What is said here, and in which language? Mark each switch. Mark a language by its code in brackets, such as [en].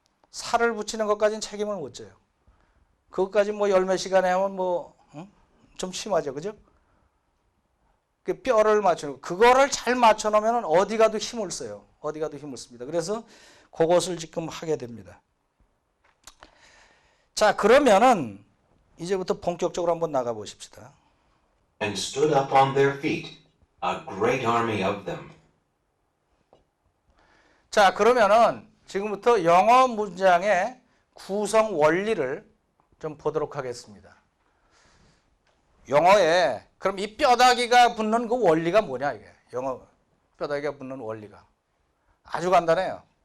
[ko] 살을 붙이는 것까지는 책임을 못 져요. 그것까지 뭐 열 몇 시간에 하면 좀 심하죠. 그죠? 그 뼈를 맞추는 그거를 잘 맞춰 놓으면 어디 가도 힘을 써요. 어디 가도 힘을 씁니다. 그래서 그것을 지금 하게 됩니다. 자, 그러면은 이제부터 본격적으로 한번 나가 보십시다. [en] And stood up on their feet, a great army of them. [ko] 자, 그러면은 지금부터 영어 문장의 구성 원리를 좀 보도록 하겠습니다. 영어에 그럼 이 뼈다귀가 붙는 그 원리가 뭐냐 이게. 영어 뼈다귀가 붙는 원리가 아주 간단해요.